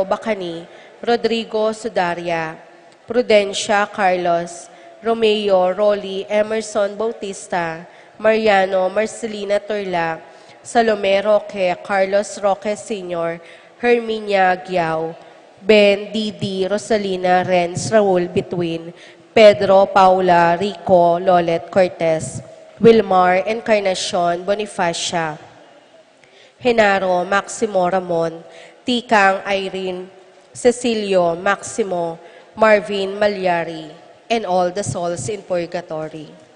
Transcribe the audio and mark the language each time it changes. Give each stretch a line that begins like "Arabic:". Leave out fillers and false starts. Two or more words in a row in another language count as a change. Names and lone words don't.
English: Bacani, Rodrigo Sudaria, Prudencia Carlos, Romeo Rolly Emerson Bautista, Mariano Marcelina Turla, Salome Roque, Carlos Roque Sr., Herminia Giao, Ben, Didi, Rosalina, Renz, Raul Between, Pedro, Paula, Rico, Lolet Cortez, Wilmar, Encarnacion, Bonifacia, Genaro, Maximo Ramon, Tikang Irene, Cecilio, Maximo, Marvin Malyari, and all the souls in purgatory.